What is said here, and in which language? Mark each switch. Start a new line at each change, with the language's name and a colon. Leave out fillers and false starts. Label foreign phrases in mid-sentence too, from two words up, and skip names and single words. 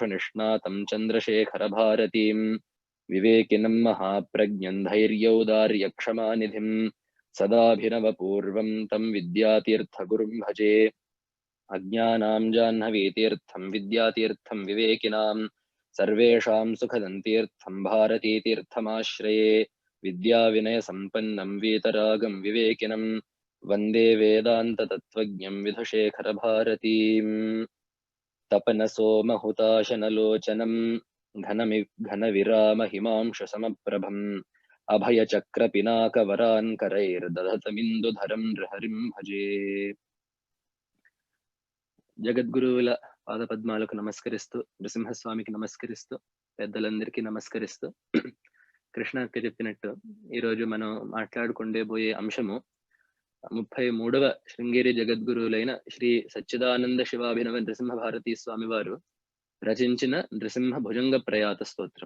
Sanskrit: निष्णातं चन्द्रशेखरभारतीं विवेकिनं महाप्रज्ञं धैर्यौदार्यक्षमानिधिं सदाभिनवपूर्वं तं विद्यातीर्थगुरुं भजे अज्ञानां जाह्नवीतीर्थं विद्यातीर्थं विवेकिनां सर्वेषां सुखदन्तीर्थं भारतीतीर्थमाश्रये विद्याविनयसम्पन्नं वीतरागं विवेकिनं वन्दे वेदान्ततत्त्वज्ञं विधुशेखरभारतीम् तपनसोमहुताशनलोचनं घनविरामहिमांशसमप्रभम् अभयचक्रपिनाकवरान्करैर्दधतमिन्दुधरं हरिं भजे
Telugu: జగద్గురువుల పాదపద్మాలకు నమస్కరిస్తూ నృసింహస్వామికి నమస్కరిస్తూ పెద్దలందరికీ నమస్కరిస్తూ కృష్ణ అక్క చెప్పినట్టు ఈరోజు మనం మాట్లాడుకుండే అంశము 33వ శృంగేరి జగద్గురువులైన శ్రీ సచ్చిదానంద శివాభినవ నృసింహ భారతీ స్వామి వారు రచించిన నృసింహ భుజంగ ప్రయాత స్తోత్రము.